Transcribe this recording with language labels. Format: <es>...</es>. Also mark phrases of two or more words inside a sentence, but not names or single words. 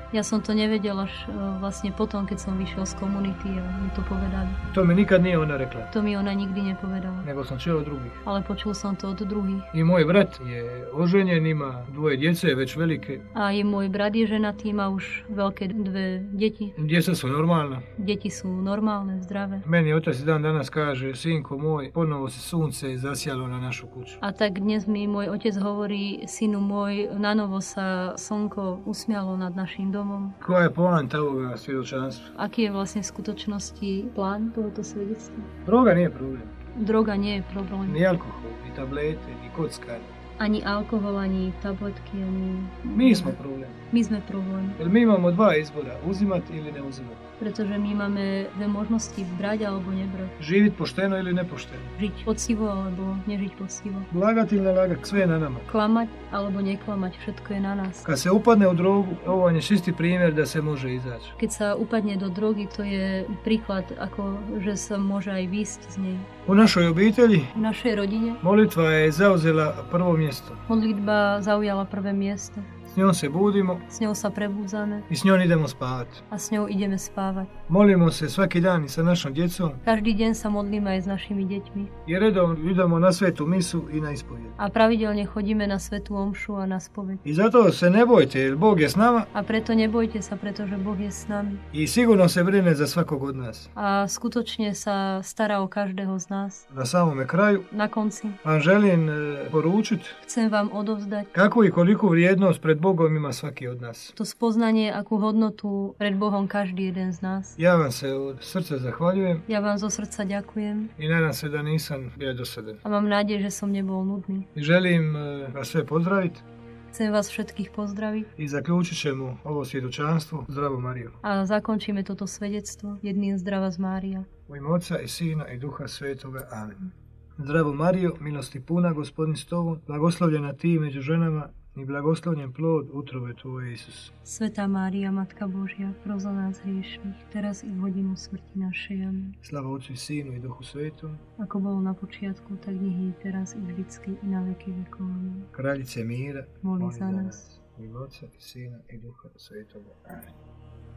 <sk>Ja som to nevedel až vlastne potom, keď som vyšiel z komunity a mi to povedali.</sk> <hr>To mi nikad nije ona rekla,</hr> <sk>To mi ona nikdy nepovedala,</sk> <hr>nego sam čuo od drugih.</hr> <sk>ale počul som to od druhých.</sk> <hr>I moj brat je oženjen, ima 2 djece, već velike.</hr> <sk>A i môj brat je ženatý, má už veľké 2 deti.</sk> <hr>Djeca su normalna.</hr> <sk>Deti sú normálne, zdravé.</sk> <hr>Meni otac dan danas kaže, sinko moj, ponovo se sunce zasjalo na našu kuću.</hr> <sk>A tak dnes mi môj otec hovorí, synu môj, nanovo sa slnko usmialo nad našim domom.</sk> <hr>Koja je poanta ovoga svjedočanstva?</hr> <sk>Aký je vlastne v skutočnosti plán tohoto svedectva?</sk> <hr>Droga nije problem.</hr> <sk>Droga nie je problém.</sk> <hr>Ni alkohol, ni tablete, ni kockanje.</hr> <sk>Ani alkohol, ani tabletky, ani...</sk> <hr>Mi smo problem.</hr> <sk>My sme problém.</sk> <hr>Jer mi imamo 2 izbora, uzimati ili ne uzimati.</hr> <sk>Pretože my máme 2 možnosti, brať alebo nebrať.</sk> <hr>Živjeti pošteno ili nepošteno.</hr> <sk>Žiť poctivo alebo nežiť poctivo.</sk> <hr>Lagati ili ne lagati, sve je na nama.</hr> <sk>Klamať alebo neklamať, všetko je na nás.</sk> <hr>Kad se upadne u drogu, ovo vam je čisti primjer da se može izaći.</hr> <sk>Keď sa upadne do drogy, to je príklad, ako že sa môže aj výjsť z nej.</sk> <hr>U našoj obitelji</hr> <sk>V našej rodine</sk> <hr>molitva je zauzela prvo mjesto.</hr> <sk>modlitba zaujala prvé miesto.</sk> <hr>S njom se budimo</hr> <sk>s ňou sa prebúdzame</sk> <hr>i s njom idemo spavati.</hr> <sk>a s ňou ideme spávať.</sk> <hr>Molimo se svaki dan i sa našom djecom</hr> <sk>Každý deň sa modlíme aj s našimi deťmi</sk> <hr>i redom idemo na svetu misu i na ispovjed.</hr> <sk>a pravidelne chodíme na svätú omšu a na spoveď.</sk> <hr>I zato se ne bojte jer Bog je s nama</hr> <sk>A preto nebojte sa, pretože Boh je s nami</sk> <hr>i sigurno se brine za svakog od nas.</hr> <sk>a skutočne sa stará o každého z nás.</sk> <hr>Na samome kraju</hr> <sk>Na konci</sk> <hr>vam želim poručiti</hr> <sk>chcem vám odovzdať</sk> <hr>kakvu i koliku vrijednost pred Bogom ima svaki od nas.</hr> <sk>to spoznanie, akú hodnotu pred Bohom každý jeden z nás.</sk> <hr>Ja vam se od srca zahvaljujem</hr> <sk>Ja vám zo srdca ďakujem</sk> <hr>i nadam se da nisam bio dosadan.</hr> <sk>a mám nádej, že som nebol nudný.</sk> <hr>Želim vas sve pozdraviti</hr> <sk>Chcem vás všetkých pozdraviť</sk> <hr>i zaključit ćemo ovo svjedočanstvo Zdravo Marijo.</hr> <sk>a zakončíme toto svedectvo jedným zdrava z Mária.</sk> <hr>U ime Oca i Sina i Duha Svetoga. Amen. Zdravo Marijo, milosti puna, Gospodin s tobom, blagoslovljena ti među ženama i blagoslovljen plod utrobe tvoje, Isus.</hr> <sk>Svätá Mária, Matka Božia, pros za nás hriešných, teraz i v hodinu smrti našej. Amen. Slava Otcu i Sinu i Duhu Svetom. Ako bolo na počiatku, tak nech je teraz i vždycky i na veky vekov. Amen.</sk> <hr>Kraljice mira,</hr> <sk>Moli za nás.</sk> <hr>U ime Oca i Sina i Duha Svetoga. Amen.</hr>